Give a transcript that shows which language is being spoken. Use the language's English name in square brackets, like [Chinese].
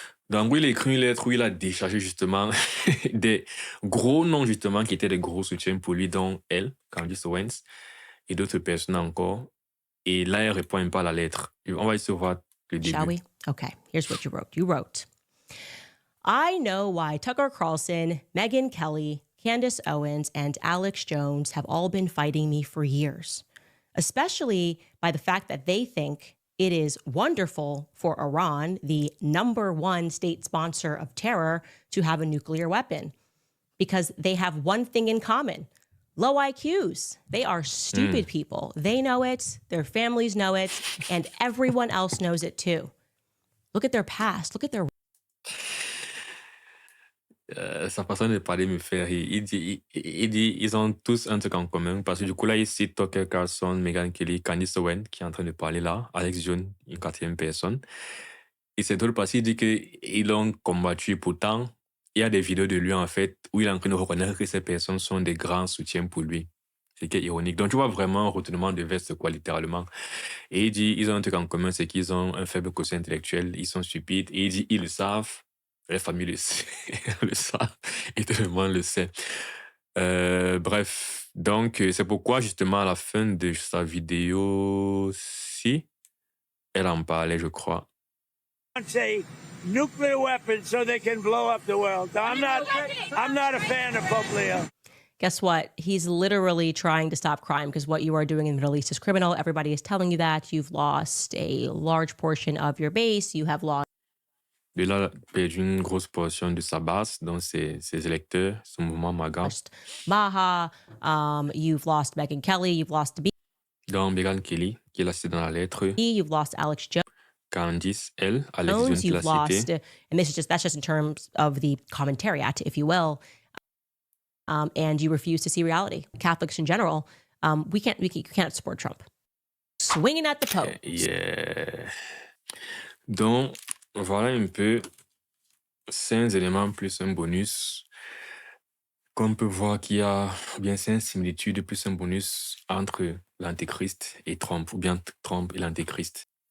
[French] Donc, il a écrit une lettre où il a déchargé justement des gros noms justement qui étaient des gros soutiens pour lui, dont elle, Candace Owens, et d'autres personnes encore. Et là, elle répond un peu à la lettre. On va essayer de voir le début. [English] Shall we? Okay, here's what you wrote. You wrote, I know why Tucker Carlson, Megyn Kelly, Candace Owens, and Alex Jones have all been fighting me for years, especially by the fact that they think it is wonderful for Iran, the #1 state sponsor of terror, to have a nuclear weapon, because they have one thing in common. Low IQs. They are stupid people. They know it, their families know it, and everyone else knows it too. Look at their past. Look at their... [French] Sa façon de parler me fait rire. Il dit, ils ont tous un truc en commun, parce que du coup, là, il cite Tucker Carlson, Megyn Kelly, Candace Owens, qui est en train de parler là, Alex Jones, une 4e personne. Et c'est drôle parce qu'il dit qu'ils l'ont combattu, pourtant, il y a des vidéos de lui, en fait, où il est en train de reconnaître que ces personnes sont des grands soutiens pour lui. C'est qui est ironique. Donc, tu vois vraiment un retournement de veste, quoi, littéralement. Et il dit, ils ont un truc en commun, c'est qu'ils ont un faible quotient intellectuel, ils sont stupides. Et il dit, ils le savent, la famille le sait, le savent, et tout le monde le sait. Bref, donc, c'est pourquoi, justement, à la fin de sa vidéo-ci, elle en parlait, je crois. [English] Say nuclear weapons so they can blow up the world. I'm not a fan of Pope Leo. Guess what? He's literally trying to stop crime because what you are doing in the Middle East is criminal. Everybody is telling you that. You've lost a large portion of your base. You have lost. [French] Il a perdu une grosse portion de sa base, donc ses électeurs, son mouvement MAGA. [English] Maha, you've lost Megyn Kelly, you've lost B. [French] Donc, Megyn Kelly, qui est là, c'est dans la lettre. [English] You've lost Alex Jones. [French] Candice, elle, Alex Jones, qui l'a [English] You've lost, [French] cité. [English] and that's just in terms of the commentariat, if you will. And you refuse to see reality. Catholics in general, you can't support Trump. Swinging at the Pope. Yeah. [French] Donc, voilà un peu 5 éléments plus un bonus. Qu'on peut voir qu'il y a bien 5 similitudes plus un bonus entre l'Antéchrist et Trump, ou bien Trump et l'Antéchrist.